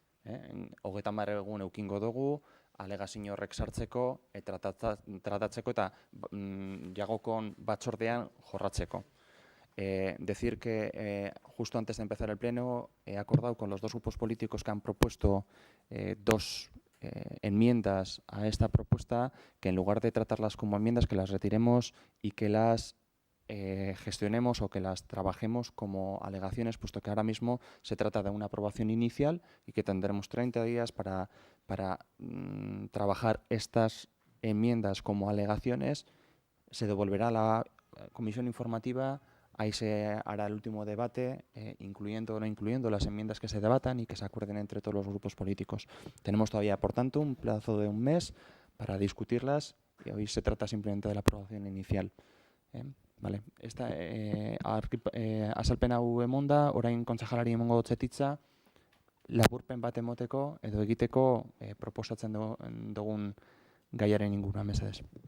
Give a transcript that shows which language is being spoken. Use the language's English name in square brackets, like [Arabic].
[Basque] 30 egun eukingo dugu, alegazio horrek sartzeko, tratatzeko eta jagokon batzordean jorratzeko. [Spanish] Decir que justo antes de empezar el pleno he acordado con los dos grupos políticos que han propuesto dos enmiendas a esta propuesta, que en lugar de tratarlas como enmiendas, que las retiremos y que las gestionemos o que las trabajemos como alegaciones, puesto que ahora mismo se trata de una aprobación inicial y que tendremos 30 días para trabajar estas enmiendas como alegaciones. Se devolverá a la comisión informativa, ahí se hará el último debate, incluyendo o no incluyendo las enmiendas que se debatan y que se acuerden entre todos los grupos políticos. Tenemos todavía, por tanto, un plazo de un mes para discutirlas y hoy se trata simplemente de la aprobación inicial. Vale. [Basque] Azalpen hau emonda, orain kontsejalari emongo dotzetitza, laburpen bat emoteko edo egiteko proposatzen dugun gaiaren inguruan, mesedez.